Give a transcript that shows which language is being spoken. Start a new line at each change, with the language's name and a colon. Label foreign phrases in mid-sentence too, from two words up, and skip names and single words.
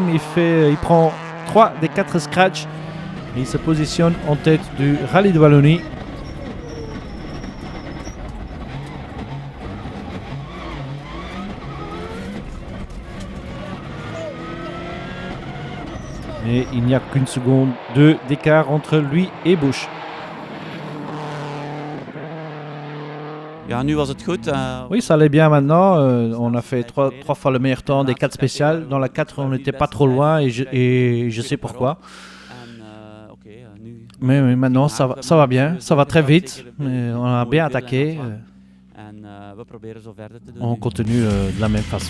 French: Il prend 3 des 4 scratchs et il se positionne en tête du Rallye de Wallonie. Et il n'y a qu'une seconde d'écart entre lui et Busch.
Dutch: Ja, nu was het goed.
French: Oui, ça allait bien maintenant. On a fait 3 fois le meilleur temps des 4 spéciales. Dans la 4, on n'était pas trop loin et je sais pourquoi. Mais maintenant, ça va bien. Ça va très vite. Mais on a bien attaqué. On continue de la même façon.